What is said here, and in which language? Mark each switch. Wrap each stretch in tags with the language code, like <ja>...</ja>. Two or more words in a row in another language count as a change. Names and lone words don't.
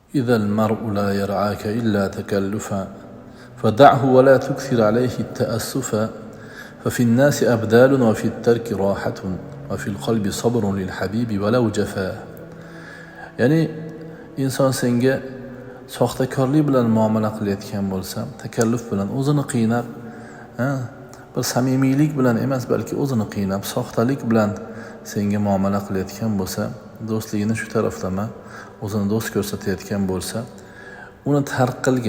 <ar>إذا المرء لا يرعاك إلا تكلفا فدعه ولا تكثر عليه التأسفا ففي الناس أبدال وفي الترك راحة وفي القلب صبر للحبيب ولو جفا.</ar> <uz>ya'ni inson senga soxtakorlik bilan muomala qilayotgan bo'lsa, takalluf bilan o'zini qiynab, bir samimiylik bilan emas, balki o'zini qiynab, soxtalik bilan senga muomala qilayotgan bo'lsa, do'stligini shu taraflama, o'zini do'st ko'rsatayotgan bo'lsa, uni tark qilgin.</uz>